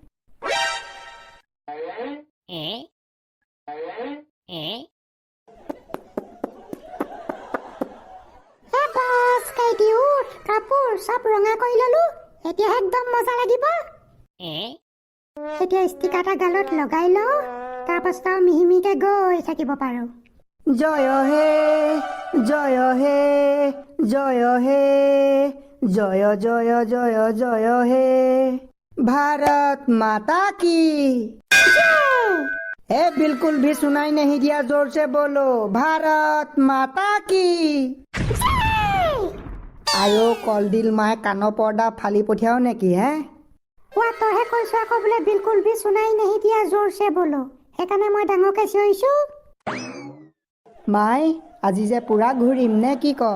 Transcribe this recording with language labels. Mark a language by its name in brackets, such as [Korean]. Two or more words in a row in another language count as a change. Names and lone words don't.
[Assamese] কাপোৰ চব ৰঙা কৰি ললো, এতিয়া একদম মজা লাগিব। এতিয়া ষ্টিকাৰ এটা গালত লগাই লওঁ, তাৰপাছত আৰু মিহি মিহিকে গৈ থাকিব পাৰো। জয় হে, জয় হে, জয় হে, জয় জয় জয় জয় হে, [Hindi] भारत माता की। बिल्कुल भी सुनाई नहीं दिया, जोर से बोलो, भारत माता की। [Assamese] আইও কলডিল, মায়ে কাণৰ পৰ্দা ফালি পঠিয়াও নেকি? তইহে কৈছো আকৌ বোলে [Hindi] बिलकुल भी सुनाई नहीं दिया, जोर से बोलो। [Assamese] সেইকাৰণে মই ডাঙৰকে চিঞৰিছো। মাই, আজি যে পুৰা ঘূৰিম নে কি ক?